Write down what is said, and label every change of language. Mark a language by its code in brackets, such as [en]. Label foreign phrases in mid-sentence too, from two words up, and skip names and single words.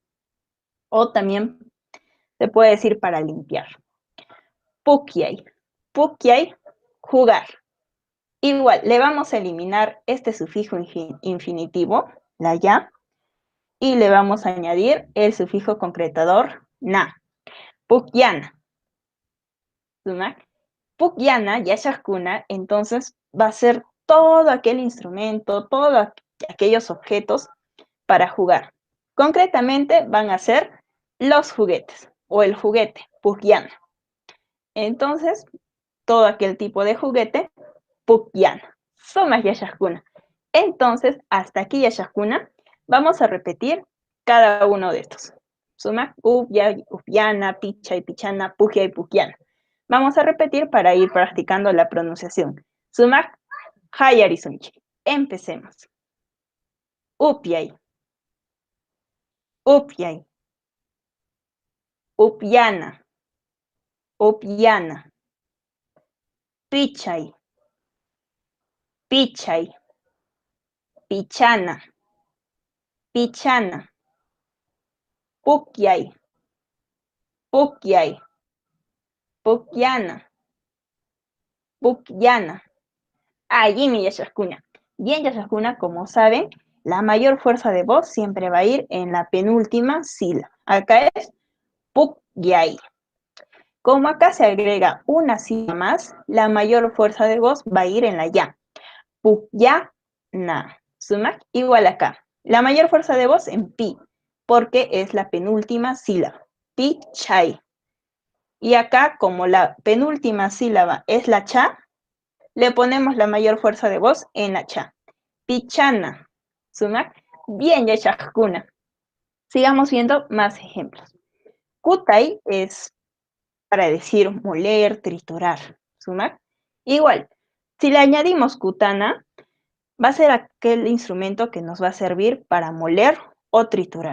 [es] O también se puede decir para limpiar. [qu] Pukyay. Pukyay, jugar. [es] Igual, le vamos a eliminar este sufijo infinitivo, la ya, y le vamos a añadir el sufijo concretador na. [qu] Pukyana. Pukyana, yashahkuna, [es] entonces va a ser todo aquel instrumento, todos aquellos objetos para jugar. Concretamente van a ser los juguetes o el juguete, pukyana. Entonces, todo aquel tipo de juguete, [qu] pukyana. Somas yashahkuna. [es] Entonces, hasta aquí yashahkuna, vamos a repetir cada uno de estos. [qu] Suma, upya, upyana, picha y pichana, pugya y pukyana. [es] Vamos a repetir para ir practicando la pronunciación. [qu] Sumak, hayarisunchi. Empecemos. Upyay. Upyay. Upyana. Upyana. Pichay. Pichay. pichana, pichana. Pukyay, pukyay, pukyana, pukyana. Allí mi Yashashkuna. [es] Bien, Yashashkuna, como saben, la mayor fuerza de voz siempre va a ir en la penúltima sílaba. Acá es pukyay. Como acá se agrega una sílaba más, la mayor fuerza de voz va a ir en la ya. [qu] Pukyana. Sumak, [es] igual acá. La mayor fuerza de voz en pi, porque es la penúltima sílaba. [qu] Pichay. [es] Y acá, como la penúltima sílaba es la cha, le ponemos la mayor fuerza de voz en la cha. [qu] Pichana. Sumak. Bien, Yashashkuna. [es] Sigamos viendo más ejemplos. Kutay es para decir moler, triturar. [qu] Sumak. [es] Igual, si le añadimos kutana, va a ser aquel instrumento que nos va a servir para moler o triturar.